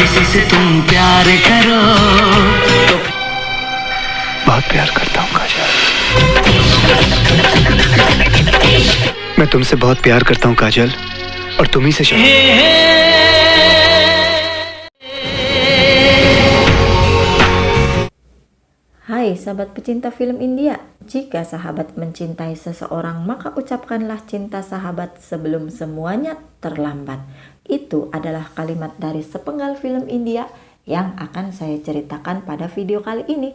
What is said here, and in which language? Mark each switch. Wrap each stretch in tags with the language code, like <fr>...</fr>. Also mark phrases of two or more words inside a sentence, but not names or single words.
<hi>मुझसे तुम प्यार करो तो बहुत प्यार करता हूँ काजल। मैं तुमसे बहुत प्यार करता हूँ काजल, और तुम ही से</hi> <id>Hai sahabat pecinta film India, jika sahabat mencintai seseorang maka ucapkanlah cinta sahabat sebelum semuanya terlambat. Itu adalah kalimat dari sepenggal film India yang akan saya ceritakan pada video kali ini.</id>